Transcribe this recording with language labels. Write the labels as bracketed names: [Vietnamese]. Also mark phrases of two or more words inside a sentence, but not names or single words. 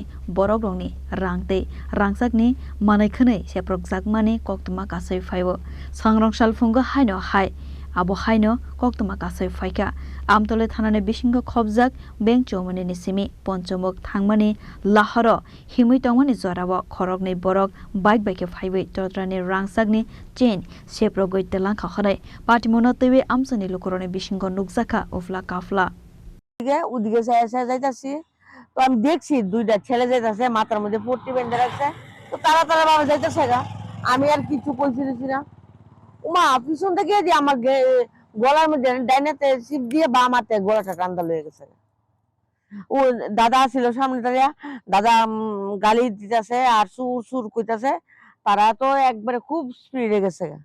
[Kok Borok] borokrongni rangte rangsakni manaikhane sheprokjakmani koktuma kasai phaibo sangrong salfungo haino hai abo haino koktuma kasai phaika amtole thanane bishingo khobjak beng chomani nisimi ponchamok thangmani laharo himoi tongmani jorabo khorokni borok bike bike phaibai totrani rangsakni chain sheprogoi telangkha khonai patimono tewe amsani lukorone bishingo nukjaka ufla kafla [Bangla] ওদিকে যাইতাছি তো আমি দেখছি দুইটা ছেলে যাইতাছে মাথার মধ্যে পট্টি বেঁধে রাখছে তো তারা ভাবে যাইতাছে গা আমি আর কিছু কইছিলাম না উমা পিছন থেকে যে আমার গলার মধ্যে ডাইনাতে চিপ দিয়ে বাম হাতে গলাটা টান্দা লয়ে গেছে ও দাদা ছিল সামনে দাদা গালি দিতেছে আর সুর সুর কইতাছে তারা তো একবারে খুব স্পিডে গেছে